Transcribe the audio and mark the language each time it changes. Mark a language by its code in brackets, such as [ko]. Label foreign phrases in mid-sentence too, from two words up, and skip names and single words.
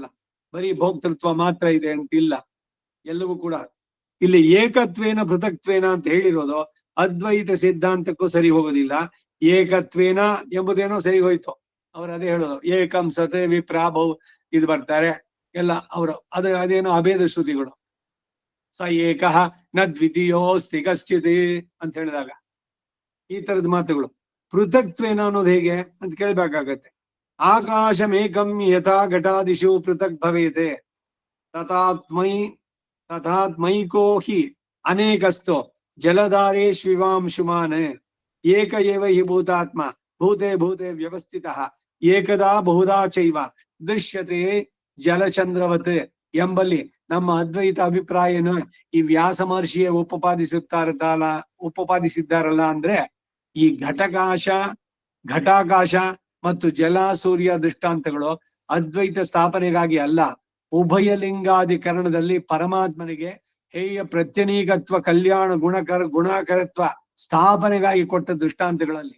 [kn] ಬರೀ ಭೋಕ್ತೃತ್ವ ಮಾತ್ರ ಇದೆ ಅಂತಿಲ್ಲ, ಎಲ್ಲವೂ ಕೂಡ. ಇಲ್ಲಿ [sa] ಏಕತ್ವೇನ ಪೃಥಕ್ತ್ವೇನ [kn] ಅಂತ ಹೇಳಿರೋದು ಅದ್ವೈತ ಸಿದ್ಧಾಂತಕ್ಕೂ ಸರಿ ಹೋಗೋದಿಲ್ಲ. ಏಕತ್ವೇನ ಎಂಬುದೇನೋ ಸರಿ ಹೋಯ್ತು, ಅವ್ರು ಅದೇ ಹೇಳೋದು [sa] ಏಕಂ ಸತೆ ವಿಪ್ರಾಭೌ [kn] ಇದು ಬರ್ತಾರೆ ಎಲ್ಲ ಅವರು. ಅದೇನೋ ಅಭೇದ ಶ್ರುತಿಗಳು. [sa] ಸ ಏಕಃ ನ ದ್ವಿತೀಯೋಸ್ತಿ ಕಶ್ಚಿತ್ [kn] ಅಂತ ಹೇಳಿದಾಗ ಈ ತರದ ಮಾತುಗಳು. ಪೃಥಕ್ತ್ವೇನ ಅನ್ನೋದು ಹೇಗೆ ಅಂತ ಕೇಳ್ಬೇಕಾಗತ್ತೆ. [sa] ಆಕಾಶಮೇಕಂ ಯಥಾ ಘಟಾದಿಶು ಪೃಥಕ್ ಭವೇತೆ ತಥಾತ್ಮೈಕೋ ಹಿ ಅನೇಕಸ್ಥೋ ಜಲಧಾರೇಶ್ವಿವಾಂಶುಮಾನ್ ಏಕ ಏವ ಹಿ ಭೂತಾತ್ಮ ಭೂತೆ ಭೂತೆ ವ್ಯವಸ್ಥಿತಃ ಏಕದಾ ಬಹುದಾ ಚೈವ ದೃಶ್ಯತೆ ಜಲಚಂದ್ರವತ್ [kn] ಎಂಬಲ್ಲಿ ನಮ್ಮ ಅದ್ವೈತ ಅಭಿಪ್ರಾಯನ ಈ ವ್ಯಾಸ ಮಹರ್ಷಿಯೇ ಉಪಪಾದಿಸಿದ್ದಾರಲ್ಲ ಅಂದ್ರೆ ಈ ಘಟಾಕಾಶ ಮತ್ತು ಜಲ ಸೂರ್ಯ ದೃಷ್ಟಾಂತಗಳು ಅದ್ವೈತ ಸ್ಥಾಪನೆಗಾಗಿ ಅಲ್ಲ, ಉಭಯ ಲಿಂಗಾಧಿಕರಣದಲ್ಲಿ ಪರಮಾತ್ಮನಿಗೆ ಹೇಯ ಪ್ರತ್ಯನೀಕತ್ವ ಕಲ್ಯಾಣ ಗುಣಕರತ್ವ ಸ್ಥಾಪನೆಗಾಗಿ ಕೊಟ್ಟ ದೃಷ್ಟಾಂತಗಳಲ್ಲಿ.